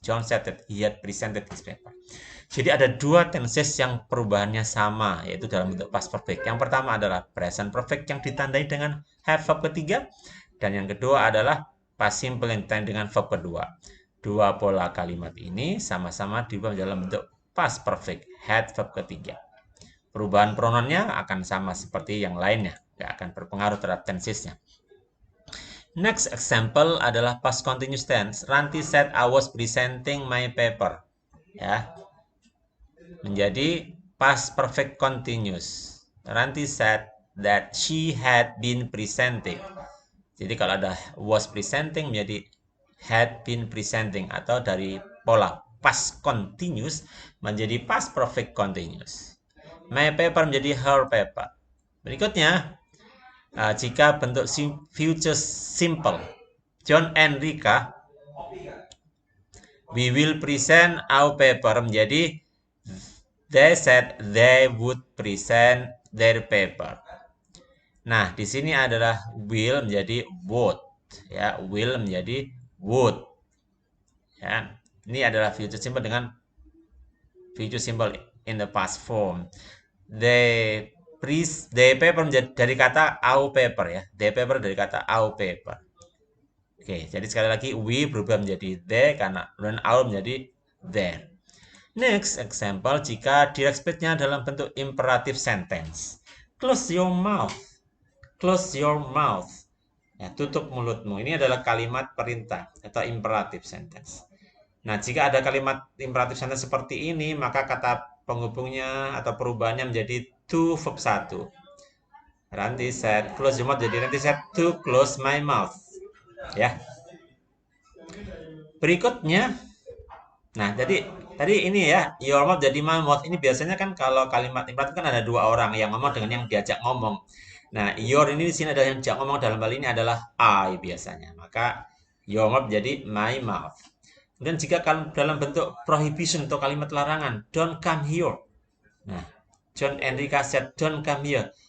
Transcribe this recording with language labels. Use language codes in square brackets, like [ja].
[en] John said that he had presented his paper. [id] Jadi ada dua tenses yang perubahannya sama, yaitu dalam bentuk past perfect. Yang pertama adalah present perfect yang ditandai dengan have verb ketiga. Dan yang kedua adalah past simple yang ditandai dengan verb kedua. Dua pola kalimat ini sama-sama diubah dalam bentuk past perfect, had verb ketiga. Perubahan pronounnya akan sama seperti yang lainnya, tidak akan berpengaruh terhadap tensesnya. Next example adalah past continuous tense. [en] Ranti said I was presenting my paper. [id] Ya, menjadi [en] past perfect continuous. Ranti said that she had been presenting. [id] Jadi kalau ada [en] was presenting [id] menjadi [en] had been presenting [id] atau dari pola [en] past continuous menjadi past perfect continuous. My paper [id] menjadi [en] her paper. [id] Berikutnya, jika bentuk [en] future simple, John and Rika, we will present our paper [id] menjadi [en] they said they would present their paper. [id] Nah, di sini adalah will menjadi would, ya, will menjadi would. Ya, ini adalah [en] future simple [id] dengan [en] future simple in the past form. They They paper [id] dari kata [en] our paper ya. They paper dari kata our paper. [id] Oke, jadi sekali lagi we berubah menjadi they karena dan our menjadi their. [en] Next example [id] jika direct speech-nya dalam bentuk [en] imperative sentence. Close your mouth. Close your mouth. [id] Ya, tutup mulutmu. Ini adalah kalimat perintah atau imperative sentence. Nah, jika ada kalimat imperative sentence seperti ini, maka kata penghubungnya atau perubahannya menjadi to verb 1. [en] Ranti said close your mouth [id] jadi [en] Ranti said to close my mouth. [id] Ya. Berikutnya, nah jadi tadi ini ya your mouth jadi my mouth. Ini biasanya kan kalau kalimat imperatif kan ada dua orang yang ngomong dengan yang diajak ngomong. Nah, your ini di sini adalah yang diajak ngomong dalam hal ini adalah I biasanya. Maka your mouth jadi my mouth. Dan jika dalam bentuk prohibition atau kalimat larangan, [en] don't come here. [id] Nah, [en] John Enrica said, don't come here.